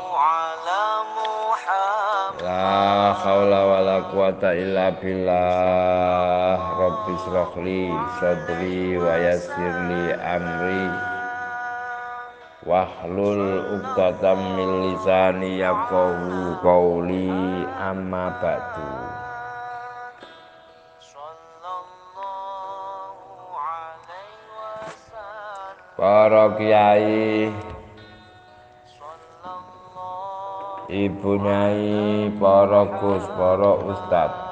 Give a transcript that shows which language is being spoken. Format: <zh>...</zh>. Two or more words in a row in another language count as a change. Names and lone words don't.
<ar>لا حول ولا قوة إلا بالله. رب اشرح لي صدري ويسر لي أمري واحلل عقدة من لساني يفقهوا قولي أما بعد.</ar> <id>Para kiai, ibu nyai, para gus, para ustad,</id>